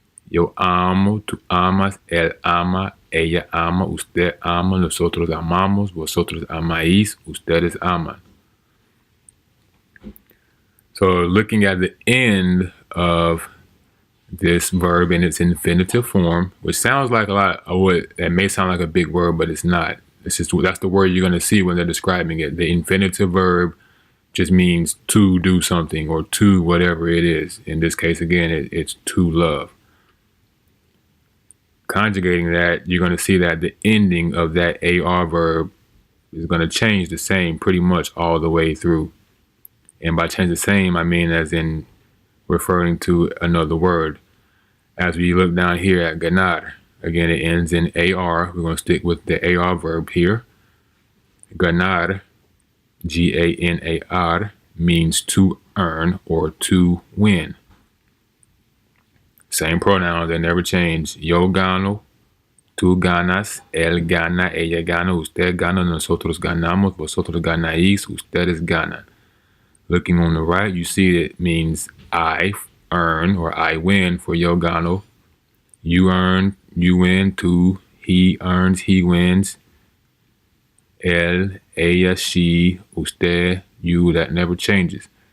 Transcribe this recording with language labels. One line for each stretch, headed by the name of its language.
Spanish: Yo amo, tú amas, él ama, ella ama, usted ama, nosotros amamos, vosotros amáis, ustedes aman.
English: So looking at the end of this verb in its infinitive form, which sounds like a lot of what it may sound like a big word, but it's not. It's just that's the word you're going to see when they're describing it. The infinitive verb just means to do something or to whatever it is. In this case, again, it's to love. Conjugating that, you're going to see that the ending of that AR verb is going to change the same pretty much all the way through. And by change the same, I mean as in referring to another word. As we look down here at ganar, again, it ends in AR. We're going to stick with the AR verb here. Ganar, G-A-N-A-R, means to earn or to win. Same pronouns, they never change.
Spanish: Yo gano, tú ganas, él gana, ella gana, usted gana, nosotros ganamos, vosotros ganáis, ustedes ganan.
English: Looking on the right, you see it means I earn or I win for
Spanish: yo gano.
English: You earn, you win. Tú, he earns, he wins. Él, ella, she, usted, you, that never changes.